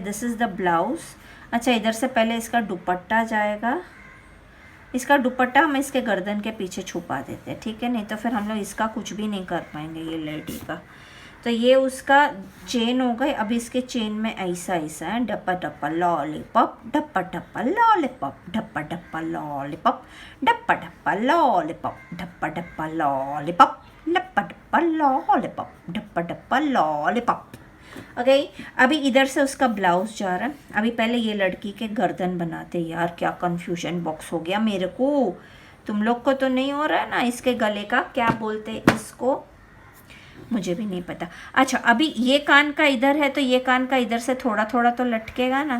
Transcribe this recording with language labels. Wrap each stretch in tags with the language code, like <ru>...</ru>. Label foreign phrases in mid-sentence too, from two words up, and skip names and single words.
<en>This is the blouse.</en> <hi>अच्छा, इधर से पहले इसका दुपट्टा जाएगा। इसका दुपट्टा हम इसके गर्दन के पीछे छुपा देते हैं, ठीक है, नहीं तो फिर हम लोग इसका कुछ भी नहीं कर पाएंगे, ये लेडी का। तो ये उसका चेन हो गई। अब इसके चेन में ऐसा ऐसा है, डप्पा डप्पा लॉलीपॉप, डप्पा डप्पा लॉलीपॉप, डप्पा डप्पा लॉलीपॉप, डप्पा डप्पा लॉलीपॉप, डप्पा डप्पा लॉलीपॉप, डप्पा डप्पा लॉलीपॉप, डप्पा डप्पा लॉलीपॉप। ओके, अभी इधर से उसका ब्लाउज जा रहा है। अभी पहले ये लड़की के गर्दन बनाते। यार क्या</hi> <en>confusion box</en> <hi>हो गया मेरे को, तुम लोग को तो नहीं हो रहा है ना। इसके गले का क्या बोलते हैं इसको, मुझे भी नहीं पता। अच्छा, अभी ये कान का इधर है तो ये कान का इधर से थोड़ा थोड़ा तो लटकेगा ना।</hi>